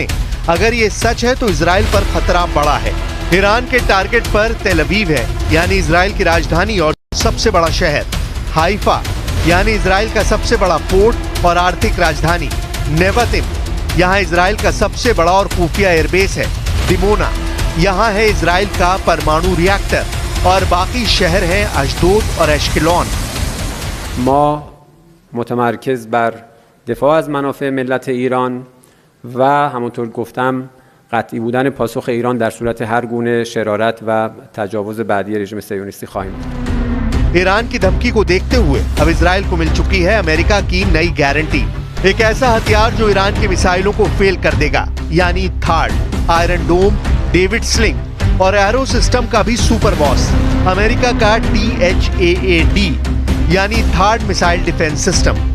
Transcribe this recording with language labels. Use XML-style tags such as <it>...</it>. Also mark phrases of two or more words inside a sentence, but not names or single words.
<hi>अगर ये सच है तो इजराइल पर खतरा बड़ा है। ईरान के टारगेट पर तेल अवीव है, यानी इजराइल की राजधानी और सबसे बड़ा शहर, हाइफा यानी इजराइल का सबसे बड़ा पोर्ट और आर्थिक राजधानी, नेवतिम यहाँ इजराइल का सबसे बड़ा और खुफिया एयरबेस है, दिमोना यहाँ है इजराइल का परमाणु रिएक्टर, और बाकी शहर हैं अशदोद और एश्केलॉन।</hi> <fa>ما متمرکز بر دفاع از منافع ملت ایران و همونطور گفتم قطعی بودن پاسخ ایران در صورت هر گونه شرارت و تجاوز بعدی رژیم صهیونیستی خواهیم داشت.</fa> <hi>ईरान की धमकी को देखते हुए अब इजराइल को मिल चुकी है अमेरिका की नई गारंटी, एक ऐसा हथियार जो ईरान की मिसाइलों को फेल कर देगा, यानी थार्ड, आयरन डोम, डेविड स्लिंग और</hi> <en>Arrow system</en> <hi>का भी</hi> <en>super boss,</en> <hi>अमेरिका का THAAD यानी</hi> <en>THAAD missile defense system.</en>